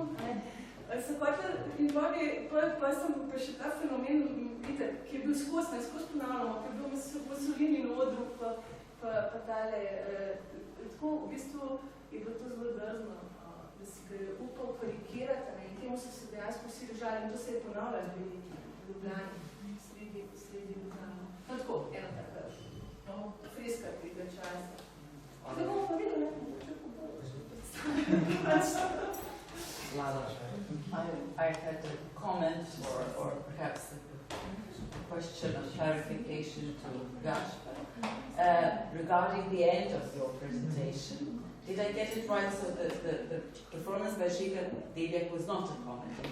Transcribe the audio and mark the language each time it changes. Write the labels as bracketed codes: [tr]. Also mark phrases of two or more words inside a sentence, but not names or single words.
[sl] Sem hotela in pa sem pa še ta fenomen, vidite, ki je bil skozi ponavljamo, ki je bil Mussolini na odru, pa tale, tako v bistvu je bilo to zelo drzno, da si ga je upal karikirati, in temu so se dejansko vsi držali in to se je ponavljalo v Ljubljani, sredi Ljubljana. No tako, ena taka freska tega časa. Zdaj bomo pa videli, kako bo predstavljeno. [en] I had a comment or perhaps a question of clarification to Gash regarding the end of your presentation. Did I get it right? So the performance by Žiga Divjak was not a comedy?